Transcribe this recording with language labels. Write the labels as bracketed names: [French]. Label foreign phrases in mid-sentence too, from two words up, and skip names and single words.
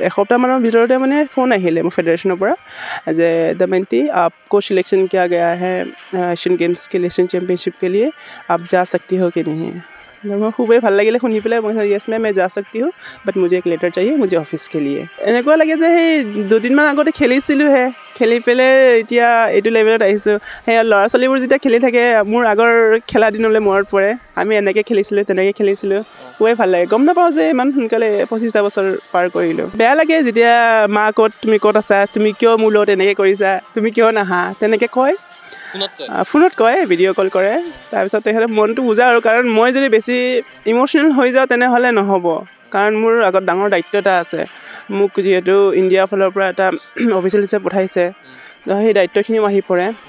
[Assamese] এসপ্তাহমানৰ ভিতৰতে মানে ফোন আহিলে মোৰ ফেডাৰেশ্যনৰ পৰা যে [Hindi] दमयंती आपको सिलेक्शन किया गया है एशियन गेम्स के लिए एशियन चैम्पियनशिप के लिए आप जा सकती हो कि नहीं मैं [Assamese] খুবেই ভাল লাগিলে শুনি পেলাই মই য়েছ মেম [Hindi] मैं जा सकती हूँ बट मुझे एक लेटर चाहिए मुझे ऑफिस के लिए [Assamese] এনেকুৱা লাগে যে সেই দুদিনমান আগতে খেলিছিলোঁহে খেলি পেলাই এতিয়া এইটো লেভেলত আহিছোঁ সেই ল'ৰা ছোৱালীবোৰ যেতিয়া খেলি থাকে মোৰ আগৰ খেলা দিনলৈ মনত পৰে আমি এনেকৈ খেলিছিলোঁ তেনেকৈ খেলিছিলোঁ খুবেই ভাল লাগে গম নাপাওঁ যে ইমান সোনকালে 25টা বছৰ পাৰ কৰিলোঁ বেয়া লাগে যেতিয়া মা ক'ত তুমি ক'ত আছা তুমি কিয় মোৰ লগত এনেকৈ কৰিছা তুমি কিয় নাহা তেনেকৈ কয় ফোনত কয় [English] video call [Assamese] কৰে তাৰপিছত তেখেতে মনটো বুজা আৰু কাৰণ মই যদি বেছি ইম'চনেল হৈ যাওঁ তেনেহ'লে নহ'ব কাৰণ মোৰ আগত ডাঙৰ দায়িত্ব এটা আছে মোক যিহেতু ইণ্ডিয়াৰ ফালৰ পৰা এটা অফিচিয়েল হিচাপে পঠাইছে সেই দায়িত্বখিনিও আহি পৰে